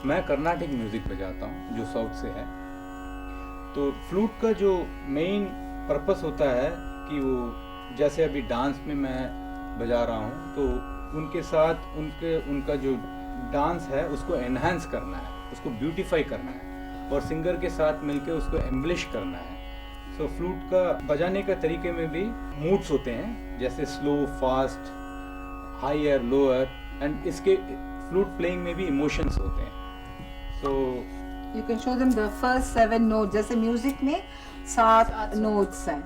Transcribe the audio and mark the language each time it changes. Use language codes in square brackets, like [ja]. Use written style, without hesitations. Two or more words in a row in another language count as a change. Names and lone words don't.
[hi] मैं [en] Carnatic music [hi] बजाता हूँ जो साउथ से है. तो फ्लूट का जो [en] main purpose [hi] होता है कि वो जैसे अभी डांस में मैं बजा रहा हूँ तो उनके साथ उनका जो डांस है उसको एनहांस करना है, उसको ब्यूटीफाई करना है और सिंगर के साथ मिलके उसको एम्बलिश करना है. सो फ्लूट का बजाने का तरीके में भी मूड्स होते हैं, जैसे [en] slow, fast, higher, lower, and [hi] इसके [en] flute playing [hi] में भी इमोशंस होते हैं. सो [en] You can show them the first 7 notes. [hi] जैसे म्यूजिक में 7 notes हैं.